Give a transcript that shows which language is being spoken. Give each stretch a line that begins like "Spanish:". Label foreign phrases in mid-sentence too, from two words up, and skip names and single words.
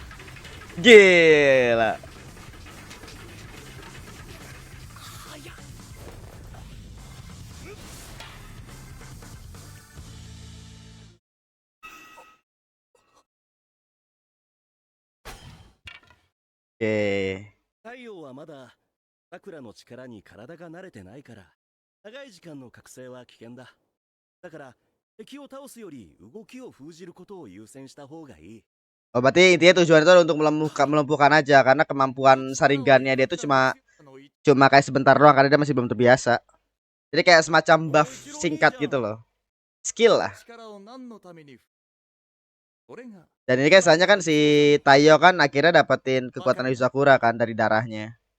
Indonesian: Gila. Oke.
Japanese: 太陽はまださくらの力に体が慣れてないから長い時間の覚醒は危険だ。だから敵を倒すより動きを封じることを優先した方がいい。
Indonesian: Oh, berarti intinya tujuan itu untuk melumpuhkan aja, karena kemampuan Sharingannya dia tuh cuma kayak sebentar doang karena dia masih belum terbiasa. Jadi kayak semacam buff singkat gitu loh. Skill lah. Dan ini kan soalnya kan si Taiyo kan akhirnya dapetin kekuatan Sakura kan dari darahnya.